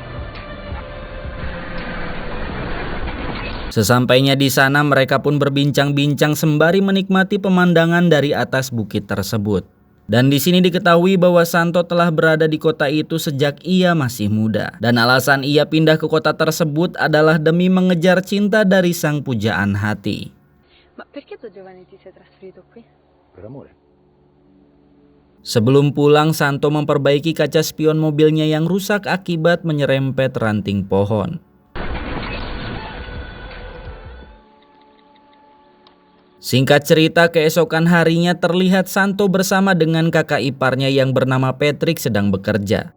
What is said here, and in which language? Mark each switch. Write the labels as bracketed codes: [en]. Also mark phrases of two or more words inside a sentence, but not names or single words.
[id] Sesampainya di sana mereka pun berbincang-bincang sembari menikmati pemandangan dari atas bukit tersebut. Dan di sini diketahui bahwa Santo telah berada di kota itu sejak ia masih muda. Dan alasan ia pindah ke kota tersebut adalah demi mengejar cinta dari sang pujaan hati. [it] Ma perché tuo giovane ti sei trasferito qui? Per amore. [id] Sebelum pulang, Santo memperbaiki kaca spion mobilnya yang rusak akibat menyerempet ranting pohon. Singkat cerita, keesokan harinya terlihat Santo bersama dengan kakak iparnya yang bernama Patrick sedang bekerja.